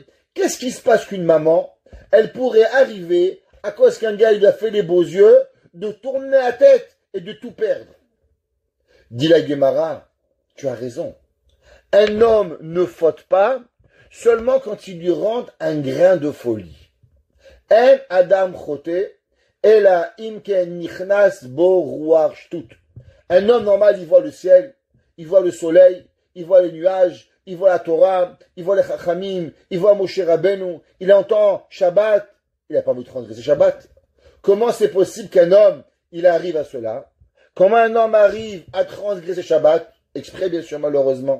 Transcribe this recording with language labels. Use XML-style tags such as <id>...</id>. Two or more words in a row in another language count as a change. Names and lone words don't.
<fr>Qu'est-ce qui se passe qu'une maman, elle pourrait arriver, à cause qu'un gars, il a fait les beaux yeux, de tourner la tête et de tout perdre? Dit la Gemara, tu as raison. Un homme ne faute pas seulement quand il lui rentre un grain de folie.</fr> <he>אין אדם חוטא אלא אם כן נכנס בו רוח שטות.</he> <fr>Un homme normal, il voit le ciel, il voit le soleil, il voit les nuages, il voit la Torah, il voit les Chachamim, il voit Moshe Rabbeinu, il entend Shabbat, il n'a pas voulu transgresser Shabbat. Comment c'est possible qu'un homme, il arrive à cela? Comment un homme arrive à transgresser Shabbat? Exprès, bien sûr, malheureusement.</fr>